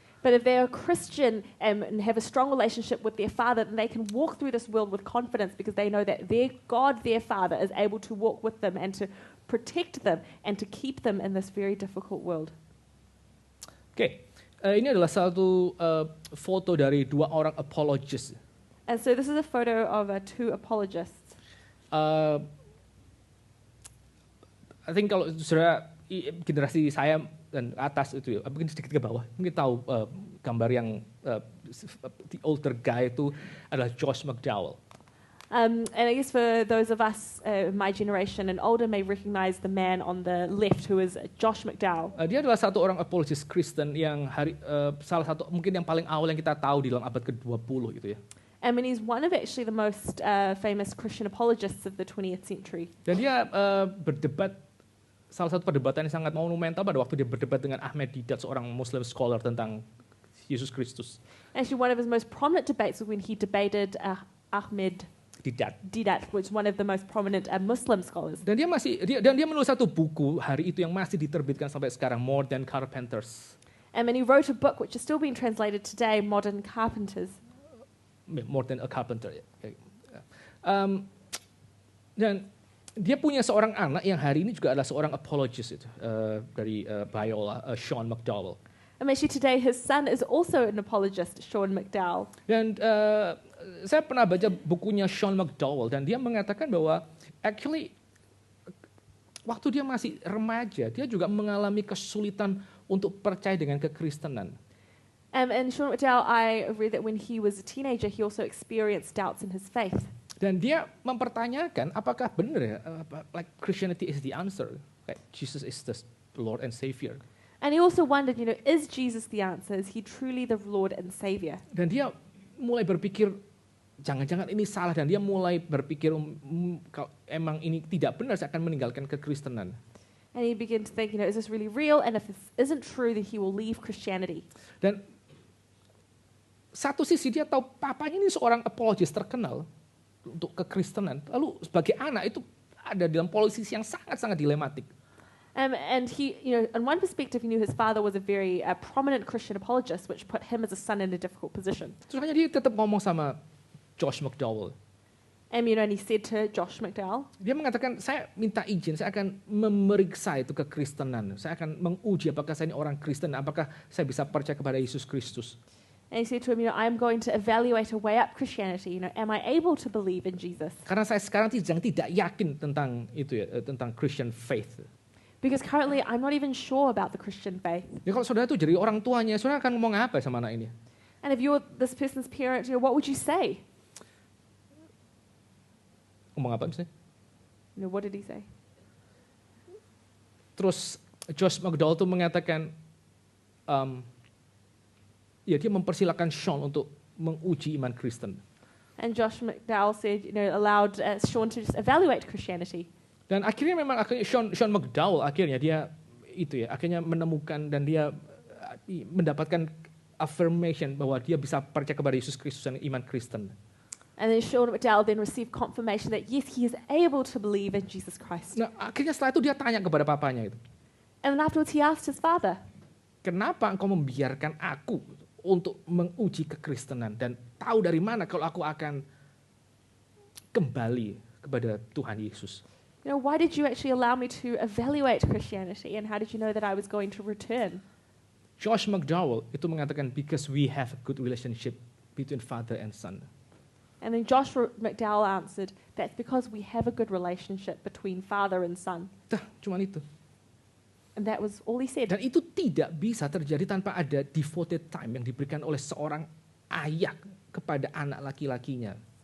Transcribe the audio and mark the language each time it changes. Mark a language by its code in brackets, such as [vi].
[en] But if they're a Christian and have a strong relationship with their Father, then they can walk through this world with confidence because they know that their God, their Father, is able to walk with them and to protect them and to keep them in this very difficult world. [id] Oke, ini adalah satu foto dari dua orang apologist. [en] And so this is a photo of two apologists. I think [id] kalau saudara generasi saya dan atas itu ya, mungkin sedikit ke bawah, mungkin tahu gambar yang [en] the older guy [id] itu adalah Josh McDowell. [en] And I guess for those of us, my generation and older, may recognize the man on the left who is Josh McDowell. [id] Dia adalah satu orang apologist Kristen yang salah satu mungkin yang paling awal yang kita tahu di dalam abad ke-20 gitu ya. [en] I mean, he's one of actually the most famous Christian apologists of the 20th century. [id] Dan dia berdebat, salah satu perdebatan yang sangat monumental pada waktu dia berdebat dengan Ahmed Deedat, seorang Muslim scholar tentang Yesus Kristus. [en] Actually, one of his most prominent debates was when he debated Ahmed Deedat, which is one of the most prominent Muslim scholars. [id] Dan dia menulis satu buku hari itu yang masih diterbitkan sampai sekarang, More Than Carpenters. [en] And then he wrote a book which is still being translated today, Modern Carpenters. More Than a Carpenter. [id] Dan dia punya seorang anak yang hari ini juga adalah seorang apologist itu, dari Biola, Sean McDowell. [en] And actually today his son is also an apologist, Sean McDowell. [id] Dan saya pernah baca bukunya Sean McDowell dan dia mengatakan bahwa actually waktu dia masih remaja, dia juga mengalami kesulitan untuk percaya dengan kekristenan. [en] And Sean McDowell, I read that when he was a teenager, he also experienced doubts in his faith. [id] Dan dia mempertanyakan apakah benar ya, [en] like Christianity is the answer, like Jesus is the Lord and Savior. And he also wondered, is Jesus the answer? Is he truly the Lord and Savior? [id] Dan dia mulai berpikir jangan-jangan ini salah, dan dia mulai berpikir kalau emang ini tidak benar saya akan meninggalkan kekristenan. [en] And he began to think, is this really real? And if this isn't true, then he will leave Christianity. [id] Dan satu sisi dia tahu papanya ini seorang apologist terkenal untuk kekristenan. Lalu sebagai anak itu ada dalam posisi yang sangat-sangat dilematik. [en] And he, on one perspective, he knew his father was a very prominent Christian apologist, which put him as a son in a difficult position. [id] Terus makanya dia tetap ngomong sama Josh McDowell. [en] And he said to Josh McDowell, [id] dia mengatakan, saya minta izin, saya akan memeriksa itu kekristenan. Saya akan menguji apakah saya ini orang Kristen, apakah saya bisa percaya kepada Yesus Kristus. [en] And he said to him, I'm going to evaluate a way up Christianity. Am I able to believe in Jesus? [id] Karena saya sekarang tidak yakin tentang itu ya, tentang [en] Christian faith. Because currently I'm not even sure about the Christian faith. [id] Ya kalau saudara itu jadi orang tuanya, saudara akan ngomong apa sama anak ini? [en] And if you're this person's parent, what would you say? [id] Ngomong apa misalnya? [en] What did he say? [id] Terus Josh McDowell tuh mengatakan, ya dia mempersilakan Sean untuk menguji iman Kristen. [en] And Josh McDowell said, allowed Sean to just evaluate Christianity. [id] Dan akhirnya Sean McDowell akhirnya dia akhirnya menemukan dan dia mendapatkan affirmation bahwa dia bisa percaya kepada Yesus Kristus dan iman Kristen. [en] And then Sean McDowell then received confirmation that yes, he is able to believe in Jesus Christ. [id] Nah, akhirnya setelah itu dia tanya kepada papanya itu. [en] And then afterwards he asked his father, [id] kenapa engkau membiarkan aku untuk menguji kekristenan dan tahu dari mana kalau aku akan kembali kepada Tuhan Yesus? [en] Why did you actually allow me to evaluate Christianity, and how did you know that I was going to return? Josh McDowell [id] itu mengatakan [en] because we have a good relationship between father and son. And then Josh McDowell answered, that's because we have a good relationship between father and son. [id] Cuman itu. [en] And that was all he said. [id] Dan itu tidak bisa terjadi tanpa ada [en] devoted time [id] yang diberikan oleh seorang ayah kepada anak laki-lakinya.